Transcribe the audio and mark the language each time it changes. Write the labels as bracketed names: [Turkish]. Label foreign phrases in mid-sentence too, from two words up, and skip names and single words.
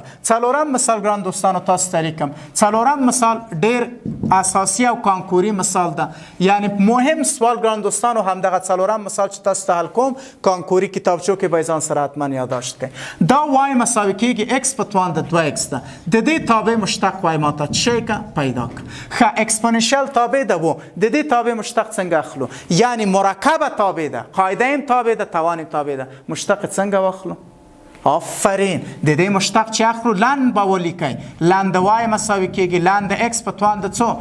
[Pashto] څلورم مثال ګران دوستانو تاسو ته لیکم. څلورم مثال ډیر اساسی او کانکوري مثال ده، یعنی مهم سوال ګران دوستانو همدغه څلورم مثال چې تاسو ته حل کوم کانکوري کتابچو کې به ځان سره حتما یادداشت کړئ. دا وای مساوي کېږي x په توان د 2x ده. د دې تابع مشتق وای ماته چی که پیدا که. ښه اکسپوننشیل تابع ده و د دې تابع مشتق څنګه اخلو؟ یعنی مرکبه تابع ده، قاعده ام تابع ده، توان تابع ده. مشتق څنګه واخلو؟ آفرین د دې مشتق چې اخلو لن به ولیکئ. لن د وای مساوي کېږي لن د اکس په توان د څو؟